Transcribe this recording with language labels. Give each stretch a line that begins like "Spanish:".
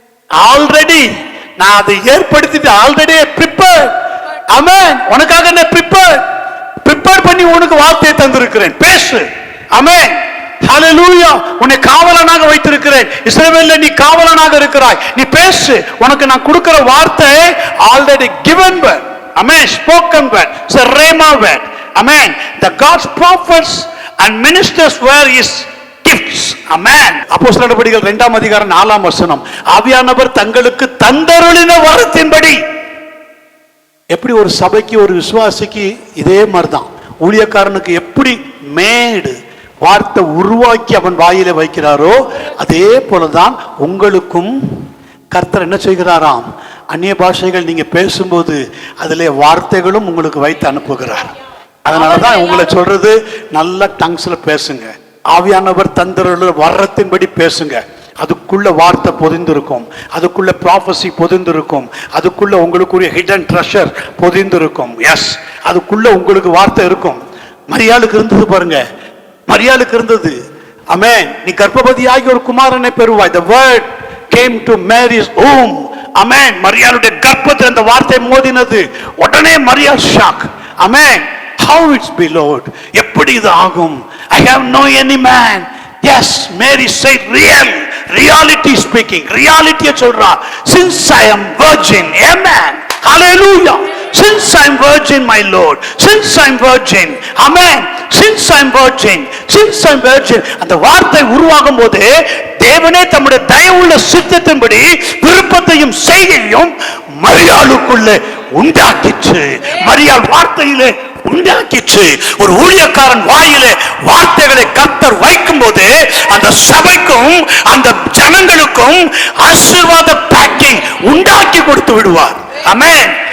Tamil: Already நான் அதை ஏற்படுத்திட்டு already prepare. ஆமென். உனக்காக நான் ப்ரிப்பேர் பண்ணி உனக்கு வார்த்தையை தந்திருக்கிறேன், பேசு. ஆமென், ஹல்லேலூயா. உன்னை காவலனாக வைத்திருக்கிறேன். இஸ்ரவேல்ல நீ காவலனாக இருக்கிறாய், நீ பேசு. உனக்கு நான் கொடுக்கிற வார்த்தை already
English: given word. ஆமென், spoken word, it's a rhema word. ஆமென். The God's prophets and ministers were his gifts.
Tamil: ஆமென். அப்போஸ்தலர் நடபடிகள் 2ஆம் அதிகாரம் 4ஆம் வசனம், ஆவியானவர் தங்களுக்கு தந்தருளின வரத்தின்படி. எப்படி ஒரு சபைக்கு ஒரு விசுவாசிக்கு இதே மாதிரிதான் ஊழியக்காரனுக்கு எப்படி மேடு வார்த்தை உருவாக்கி அவன் வாயில வைக்கிறாரோ, அதே போலதான் உங்களுக்கும் கர்த்தர் என்ன செய்கிறாராம், அந்நிய பாஷைகள் நீங்க பேசும்போது அதிலே வார்த்தைகளும் உங்களுக்கு வைத்து அனுப்புகிறார். அதனாலதான் உங்களை சொல்றது, நல்ல டங்ஸ்ல பேசுங்க, ஆவியானவர் தந்தருள வரத்தின்படி பேசுங்க. அதுக்குள்ள வார்த்தை பொதிந்திருக்கும், அதுக்குள்ள ப்ராஃபஸி பொதிந்திருக்கும், அதுக்குள்ள உங்களுக்குரிய ஹிடன் ட்ரெஷர் பொதிந்திருக்கும். எஸ், அதுக்குள்ள உங்களுக்கு வார்த்தை இருக்கும். மரியாளுக்கு இருந்தது பாருங்க, மரியாளுக்கு இருந்தது. ஆமென். நீ கர்ப்பவதியாகி ஒரு குமாரனை பெறுவாய்.
English: The word came to Mary's womb.
Tamil: ஆமென். மரியாளுடைய கர்ப்பத்தில் அந்த வார்த்தை மோதினது. உடனே மரியாள் shock. Amen.
English: How it's be Lord,
Tamil: எப்படி இது ஆகும்?
English: I have no any man. Yes, Mary said reality speaking, reality
Tamil: சொல்றா.
English: Since I am virgin, amen, hallelujah. Since I am virgin, my Lord, since I am virgin, amen, since I am virgin.
Tamil: அந்த வார்த்தை உருவாகும் போது தேவனே தம்முடைய தயவுள்ள சித்தத்தின்படி விருப்பத்தையும் செய்கையும் மரியாளுக்குள்ள உண்டாக்கிச்சு. மரியாள் வார்த்தையிலே உண்டாக்கிச்சு. ஒரு ஊழியக்காரன் வாயிலே வார்த்தைகளை கர்த்தர் வைக்கும் போது அந்த சபைக்கும் அந்த ஜனங்களுக்கும் ஆசீர்வாத பேக்கிங் உண்டாக்கி கொடுத்து விடுவார். ஆமென்.